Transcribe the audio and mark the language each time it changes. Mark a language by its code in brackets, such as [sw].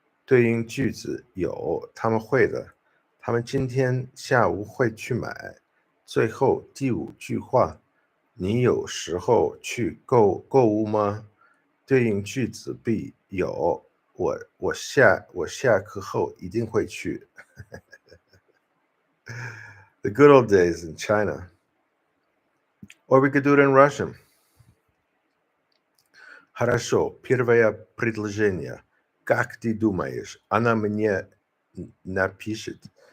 [zh] 对应句子有，他们会的，他们今天下午会去买。最后第五句话，你有时候去购物吗？对应句子 B 有，我下课后一定会去。 [en] The good old days in China. Or we could do it in Russian. [ru] Хорошо, первое предложение. Как ты думаешь, она мне напишет?